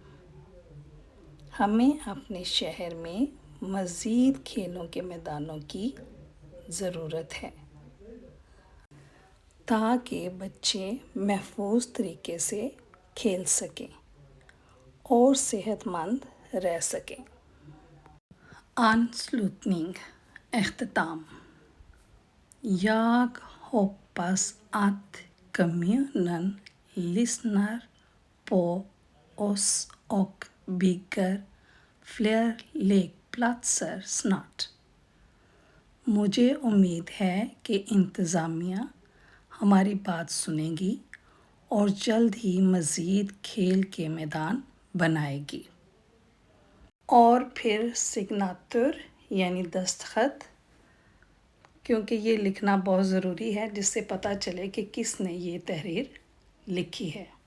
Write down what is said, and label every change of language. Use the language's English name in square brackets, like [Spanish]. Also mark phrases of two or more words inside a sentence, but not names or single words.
[Urdu] ہمیں اپنے شہر میں مزید کھیلوں کے میدانوں کی ضرورت ہے تاکہ بچے محفوظ طریقے سے کھیل سکیں اور صحت مند رہ سکیں۔ [Swedish] Anslutning اختتام۔ Jeg hoppas at kommunen lyssnar på oss och bygger fler lekplatser snart۔ [Urdu] مجھے امید ہے کہ انتظامیہ ہماری بات سنے گی اور جلد ہی مزید کھیل کے میدان بنائے گی۔ اور پھر سگناتور یعنی دستخط، کیونکہ یہ لکھنا بہت ضروری ہے جس سے پتہ چلے کہ کس نے یہ تحریر لکھی ہے۔